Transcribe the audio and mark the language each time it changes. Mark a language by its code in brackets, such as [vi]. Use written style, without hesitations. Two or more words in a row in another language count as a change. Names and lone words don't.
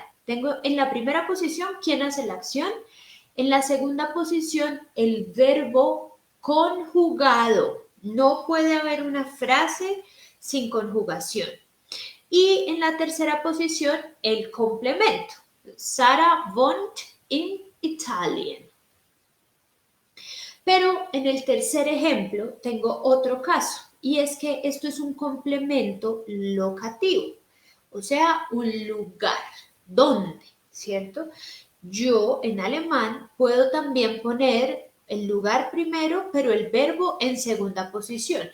[es] Tengo en la primera posición quién hace la acción, en la segunda posición el verbo conjugado. No puede haber una frase sin conjugación. Y en la tercera posición el complemento. [de] Sara wohnt in Italien. [es] Pero en el tercer ejemplo tengo otro caso y es que esto es un complemento locativo, o sea, un lugar. ¿Dónde? ¿Cierto? Yo en alemán puedo también poner el lugar primero, pero el verbo en segunda posición.